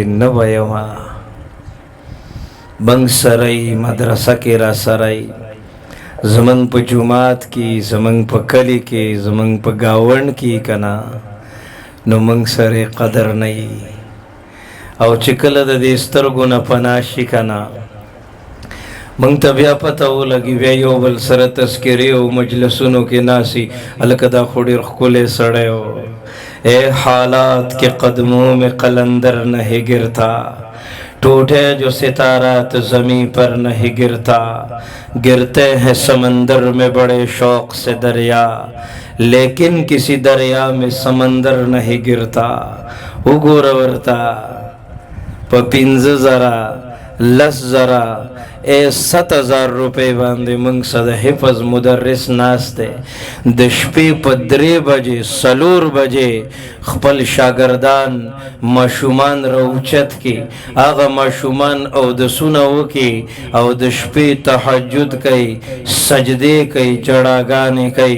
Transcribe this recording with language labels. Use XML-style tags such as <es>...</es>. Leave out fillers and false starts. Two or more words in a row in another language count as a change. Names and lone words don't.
<ps>نه به یمه بنګ سری مدرسه کې را سری، زمنګ په جومات کې، زمنګ په کلی کې، زمنګ په گاوند کې کنا، نو منګ سره قدر نه وي. او چې کله د دې سترګو نه پناه شي کنا، منګ ته بیا پته ولګي، بیا یو بل سره تذکرې او مجلسونو کې ناسي، هلکه دا خو ډېر ښکلی سړی و.</ps> <ur>اے حالات کے قدموں میں قلندر نہیں گرتا، ٹوٹے جو ستارات زمین پر نہیں گرتا. گرتے ہیں سمندر میں بڑے شوق سے دریا، لیکن کسی دریا میں سمندر نہیں گرتا.</ur> <ps>وګوره ورته په 15,000 10,000 7,000 روپے باندې موږ سره د حفظ مدرس ناست دی. د شپې په 3 بجې 4 بجې خپل شاګردان ماشومان راوچت کړي، هغه ماشومان اودسونه وکړي او د شپې تهجد کوي، سجدې کوي، جړاګانې کوي.</ps>